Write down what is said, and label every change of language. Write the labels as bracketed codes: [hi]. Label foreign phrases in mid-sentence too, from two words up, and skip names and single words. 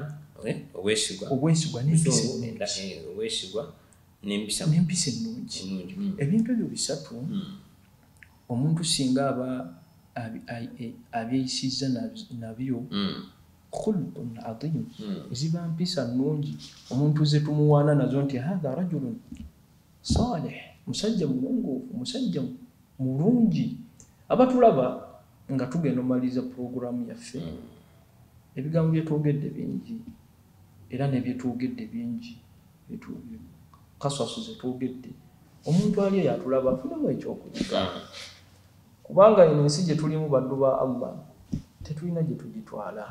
[lg] obwesigwa n'empisa ennungi ebintu ebyo bisatu omuntu singa aba abyeyisizza nabyo [ar] خلق عظيم [lg] ziba mpisa nnungi omuntu ze tumuwaana nazo nti [ar] هذا رجل صالح [lg] musajja mulunguufu musajja mulungi. Abatulaba nga tugenda omaliza programu yaffe ebigambo byetwogedde bingi era nebyetwogedde bingi kaswaso zetwogedde omuntu ali yatulaba afunamu ekyokuyiga kubanga eno ensi gye tulimu baddu ba Allah tetulina gye tugitwala.